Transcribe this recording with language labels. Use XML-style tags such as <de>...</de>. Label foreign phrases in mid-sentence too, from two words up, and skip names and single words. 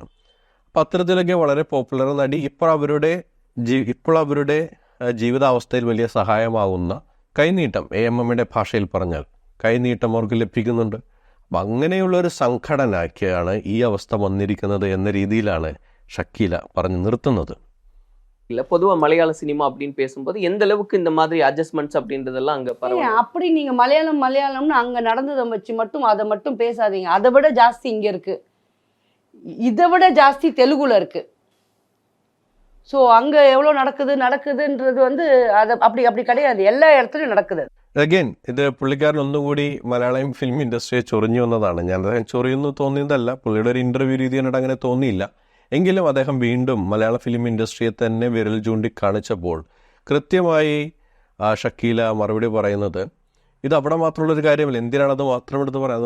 <ml>അപ്പോൾ അത്തരത്തിലൊക്കെ വളരെ പോപ്പുലർ നടി. ഇപ്പോൾ അവരുടെ ജീവിതാവസ്ഥയിൽ വലിയ സഹായമാകുന്ന കൈനീട്ടം, AMMയുടെ ഭാഷയിൽ പറഞ്ഞാൽ കൈനീട്ടം അവർക്ക് ലഭിക്കുന്നുണ്ട്. അപ്പം അങ്ങനെയുള്ളൊരു സംഘടനയ്ക്കാണ് ഈ അവസ്ഥ വന്നിരിക്കുന്നത് എന്ന രീതിയിലാണ് ஷக்கீலா പറഞ്ഞു നിർത്തുന്നത്.</ml> <ta>இல்லை பொதுவாக மலையாள சினிமா அப்படின்னு பேசும்போது எந்த அளவுக்கு இந்த மாதிரி அட்ஜஸ்ட்மெண்ட்ஸ் அப்படின்றதெல்லாம் அங்கே பரவாயில்ல. அப்படி நீங்கள் மலையாளம்னு அங்கே நடந்ததை வச்சு மட்டும் அதை மட்டும் பேசாதீங்க. அதை விட ஜாஸ்தி இங்கே இருக்குது, இதை விட ஜாஸ்தி தெலுங்குல இருக்குது. ஸோ அங்கே எவ்வளோ நடக்குதுன்றது வந்து அது அப்படி கிடையாது,</ta> <ml>എല്ലാ இடத்துலையும் നടക്കുന്നത്. അഗൈൻ ഇത് പുള്ളിക്കാരൻ ഒന്നുകൂടി മലയാളം</ml> <en>film industry</en> <ml>ചൊറിഞ്ഞു വന്നതാണ്. ഞാൻ അദ്ദേഹം ചൊറിയുന്നു തോന്നിയതല്ല, പുള്ളിയുടെ ഒരു ഇൻ്റർവ്യൂ രീതി കണ്ടിട്ട് അങ്ങനെ തോന്നിയില്ല. എങ്കിലും അദ്ദേഹം വീണ്ടും മലയാള</ml> <en>film industry</en> <ml>തന്നെ വിരൽ ചൂണ്ടിക്കാണിച്ചപ്പോൾ കൃത്യമായി ഷക്കീല മറുപടി പറയുന്നത്, ഇത് അവിടെ മാത്രമുള്ളൊരു കാര്യമല്ല, എന്തിനാണത് മാത്രം എടുത്ത് പറയുന്നത്?</ml>